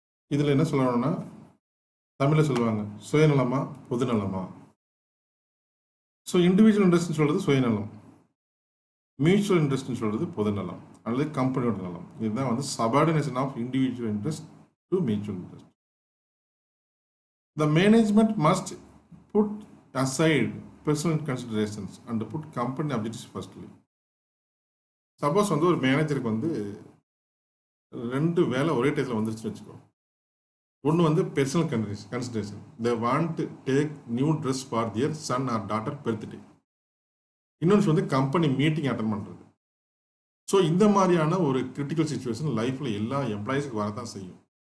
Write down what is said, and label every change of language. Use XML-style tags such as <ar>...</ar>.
<ta>இதில் என்ன சொல்லணும்னா தமிழில் சொல்லுவாங்க சுயநலமா பொதுநலமா. ஸோ இண்டிவிஜுவல் இன்ட்ரெஸ்ட்னு சொல்கிறது சுயநலம், மியூச்சுவல் இன்ட்ரெஸ்ட்னு சொல்கிறது பொதுநலம் அல்லது கம்பெனியோட நலம்.</ta> <en>இதுதான் வந்து subordination of individual interest to mutual interest. The management must put aside personal considerations and put company objectives firstly.</en> <ta>Suppose வந்து ஒரு மேனேஜருக்கு வந்து 2 வேலை ஒரே டைத்தில் வந்துருச்சுன்னு வச்சுக்கோ.</ta> <en>ஒன்று வந்து personal consideration, they want to take new dress for their son or daughter birthday.</en> <ta>இன்னொன்று வந்து கம்பெனி மீட்டிங் அட்டன் பண்ணுறது. ஸோ இந்த மாதிரியான ஒரு கிரிட்டிக்கல் சுச்சுவேஷன் லைஃப்பில் எல்லா எம்ப்ளாயிஸுக்கு வரதான் செய்யும்.</ta>